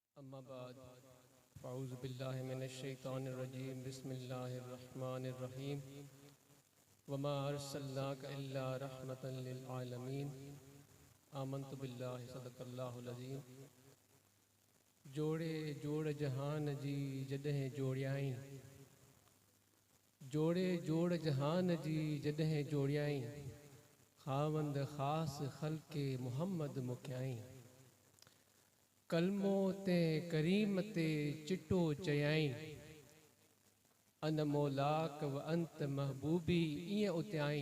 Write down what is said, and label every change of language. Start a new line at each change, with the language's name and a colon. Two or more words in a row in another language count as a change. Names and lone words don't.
Arabic: أما بعد فأعوذ بالله من الشيطان الرجيم بسم الله الرحمن الرحيم وما أرسلناك إلا رحمة للعالمين آمنت بالله صدق الله العظيم.
Sindhi: जोड़े जोड़ जहान जी जॾहिं जोड़ियाई, जोड़े जोड़ जहान जी जॾहिं जोड़ियाई, खावंद ख़ास ख़ल्क़े मुहम्मद मुकियाई। कलमो ते करीम ते चिटो चयाई,
Arabic: أنا مولاك وأنت محبوبي
Sindhi: ईअं उतियाई।